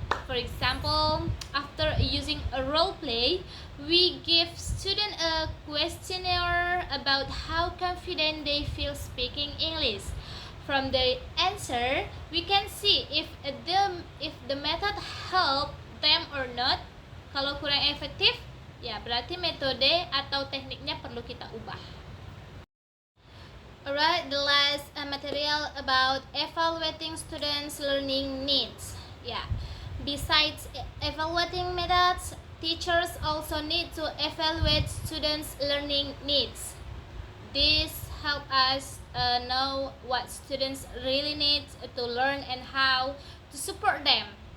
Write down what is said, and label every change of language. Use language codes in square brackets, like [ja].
[en] For example, after using a role play, we give students a questionnaire about how confident they feel speaking English. From the answer, we can see if the method help them or not. [id] Kalau kurang efektif, ya berarti metode atau tekniknya perlu kita ubah. [en] Alright, the last material about evaluating students' learning needs. Yeah. Besides evaluating methods, teachers also need to evaluate students' learning needs. This helps us know what students really need to learn and how to support them.